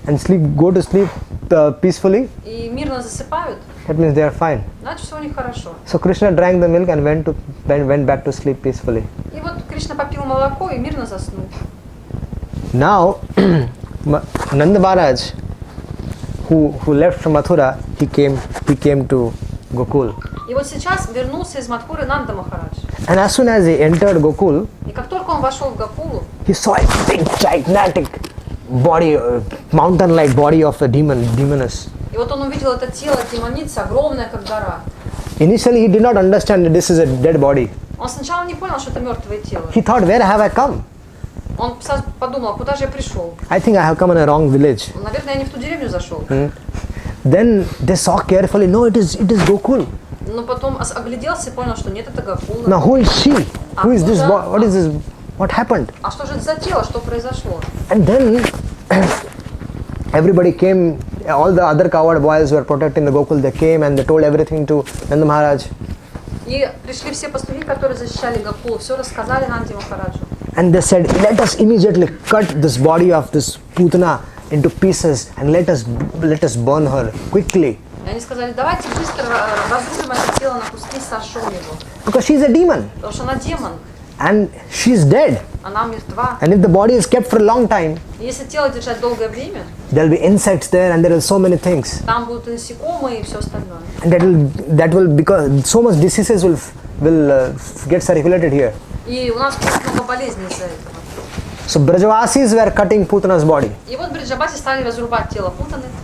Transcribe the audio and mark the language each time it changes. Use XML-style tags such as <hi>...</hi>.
<en>and go to sleep peacefully,</en> <ru>и мирно засыпают,</ru> <en>that means they are fine.</en> <ru>значит все у них хорошо.</ru> <en>So Krishna drank the milk and went back to sleep peacefully.</en> <ru>И вот Кришна попил молоко и мирно заснул.</ru> <en>Now, Nanda Maharaj, who left from Mathura, he came to Gokul.</en> <ru>И вот сейчас вернулся из Мадхуры Нанда Махарадж.</ru> <en>And as soon as he entered Gokul,</en> <ru>И как только он вошел в Гокулу,</ru> <en>he saw a big, gigantic body, mountain-like body of a demoness.</en> <ru>и вот он увидел это тело демоницы, огромное, как гора.</ru> <en>Initially, he did not understand that this is a dead body.</en> <ru>Он сначала не понял, что это мертвое тело.</ru> <en>He thought, where have I come?</en> <ru>Он сразу подумал, куда же я пришел?</ru> <en>I think I have come in a wrong village.</en> <ru>Наверное, я не в ту деревню зашел.</ru> <en>Then they saw carefully, no, it is Gokul.</en> <ru>Но потом огляделся и понял, что нет, это Гокула.</ru> <en>Now who is she? Who is this?</en> <ru>Куда?</ru> <en>What is this? What happened?</en> <ru>А что же это за тело, что произошло?</ru> <en>And then everybody came, all the other coward boys who were protecting the Gokul, they came and they told everything to Nanda Maharaj.</en> <ru>И пришли все пастухи, которые защищали Гокулу, все рассказали Нанди Махараджу.</ru> <en>And they said, let us immediately cut this body of this Putna into pieces and let us burn her quickly.</en> <ru>И они сказали, давайте быстро разрубим это тело на куски, сожжем его.</ru> <en>Because she is a demon</en> <ru>Потому что она демон,</ru> <en>and she is dead.</en> <ru>она мертва.</ru> <en>And if the body is kept for a long time,</en> <ru>И если тело держать долгое время,</ru> <en>there will be insects there and there are so many things.</en> <ru>там будут насекомые и все остальное.</ru> <en>And that will because so much diseases will get circulated here.</en> <ru>И у нас будет много болезней из-за этого.</ru> <en>So Brajavasis were cutting Putana's body.</en> <ru>И вот Бриджабаси стали разрубать тело Путаны.</ru>